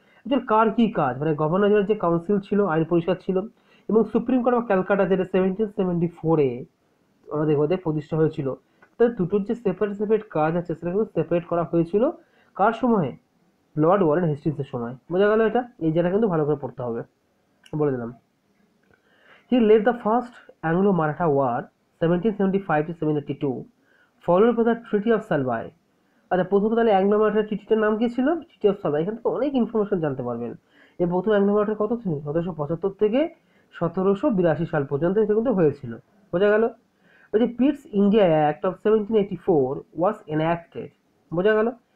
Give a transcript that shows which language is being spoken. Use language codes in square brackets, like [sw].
[bn] একজন কার কি কাজ, মানে গভর্নর জেনারেল যে কাউন্সিল ছিল, আইন পরিষদ ছিল, এবং সুপ্রিম কোর্ট অফ ক্যালকাটা যেটা 1774-এ আমাদের ওদের প্রতিষ্ঠা হয়েছিল, তাদের দুটোর যে সেপারেট সেপারেট কাজ আছে সেটা কিন্তু সেপারেট করা হয়েছিল। কার সময়ে? লর্ড ওয়ারেন হেস্টিংসের সময়। বোঝা গেল? এটা এই জায়গা কিন্তু ভালো করে পড়তে হবে, বলে দিলাম। [en] He led the first Anglo-Maratha War 1775 to 1782, followed by the Treaty of Salbai. [bn] আচ্ছা, প্রথম তাহলে অ্যাংলো মারাঠা ট্রিটিটার নাম কি ছিল? Treaty of সালবাই। এখান থেকে অনেক ইনফরমেশন জানতে পারবেন। এই প্রথম অ্যাংলো মারাঠা কত ছিল? 1775 থেকে 1782 সাল পর্যন্ত এটা কিন্তু হয়েছিল। বোঝা গেল? ওই যে [en] Pitt's India Act of 1784 was enacted. [bn] বোঝা গেল?